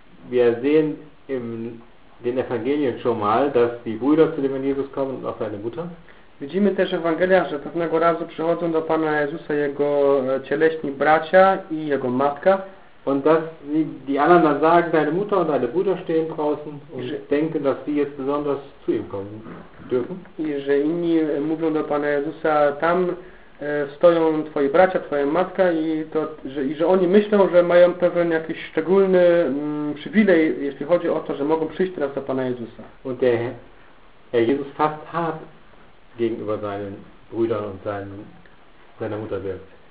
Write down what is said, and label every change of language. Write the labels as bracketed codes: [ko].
[de] Wir sehen in den Evangelien schon mal, dass die Brüder zu dem Herrn Jesus kommen und auch seine Mutter. [pl] Widzimy też w Ewangeliach, że pewnego razu przychodzą do Pana Jezusa jego cieleśni bracia i jego matka. [de] Und dass sie die anderen dann sagen, deine Mutter und deine Bruder stehen draußen und denken, dass sie jetzt besonders zu ihm kommen dürfen. [pl] I że inni mówią do Pana Jezusa, tam stoją twoi bracia, twoja matka i to, że, i że oni myślą, że mają pewien jakiś szczególny przywilej, jeśli chodzi o to, że mogą przyjść teraz do Pana Jezusa. [de] Und der Herr Jesus fast hart gegenüber seinen Brüdern und seiner Mutter wirkt.